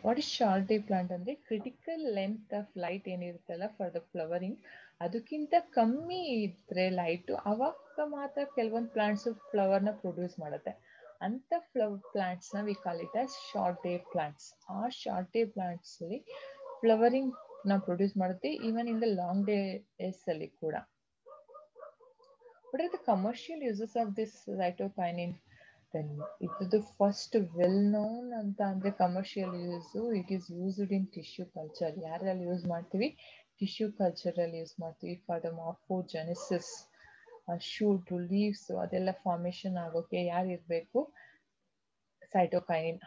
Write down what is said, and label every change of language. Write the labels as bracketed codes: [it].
[en] what is short day plant [kn] ಅಂದ್ರೆ [en] critical length of light [kn] ಏನಿರುತ್ತಲ್ಲ [en] for the flowering, [kn] ಅದಕ್ಕಿಂತ ಕಮ್ಮಿ ಇದ್ರೆ ಲೈಟ್, ಅವಾಗ ಮಾತ್ರ ಕೆಲವೊಂದು ಪ್ಲಾಂಟ್ಸ್ ಫ್ಲವರ್ ನ ಪ್ರೊಡ್ಯೂಸ್ ಮಾಡುತ್ತೆ. ಅಂತ ಪ್ಲಾಂಟ್ಸ್ ನ [en] We call it as short day plants. [kn] ಆ ಶಾರ್ಟ್ ಡೇ ಪ್ಲಾಂಟ್ಸ್ ಅಲ್ಲಿ ಫ್ಲವರಿಂಗ್ ನ ಪ್ರೊಡ್ಯೂಸ್ ಮಾಡುತ್ತೆ, [en] even in the long days [kn] ಅಲ್ಲಿ ಕೂಡ. [en] What are the commercial uses of this cytokinin? Then the first well-known [kn] ಅಂತ ಅಂದ್ರೆ commercial use, [en] It is used in tissue culture. [kn] ಯಾರಲ್ಲಿ use ಮಾಡ್ತೀವಿ? Tissue culture ಅಲ್ಲಿ ಯೂಸ್ ಮಾಡ್ತೀವಿ. [en] for the morphogenesis, [kn] shoot, leaves ಅದೆಲ್ಲ formation ಆಗೋಕೆ ಯಾರು ಇರಬೇಕು? ಸೈಟೋಕೈನಿನ್.